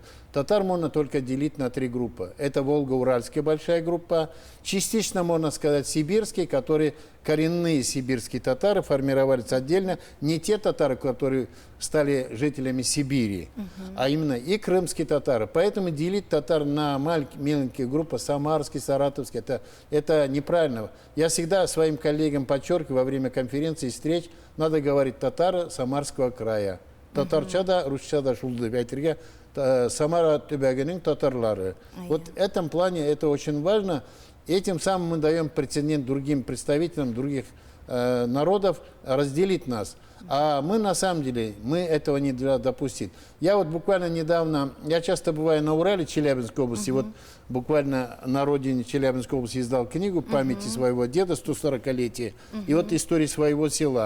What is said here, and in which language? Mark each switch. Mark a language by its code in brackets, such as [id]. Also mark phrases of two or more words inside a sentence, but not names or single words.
[ru] Татар можно только делить на 3 группы. Это Волго-Уральская большая группа, частично, можно сказать, сибирские, которые коренные сибирские татары формировались отдельно, не те татары, которые стали жителями Сибири, а именно и крымские татары. Поэтому делить татар на маленькие группы, самарский, саратовский, это неправильно. Я всегда своим коллегам подчеркиваю во время конференций и встреч, надо говорить татары Самарского края. [tt] Татарчада, русчада шулды, әйтергә Самара төбәгенең татарлары. [ru] Вот в этом плане это очень важно. Этим самым мы даем прецедент другим представителям других народов разделить нас. А мы на самом деле, мы этого не должны допустить. Я вот буквально недавно, я часто бываю на Урале, Челябинской области, вот буквально на родине Челябинской области издал книгу памяти своего деда, 140-летие, и вот истории своего села.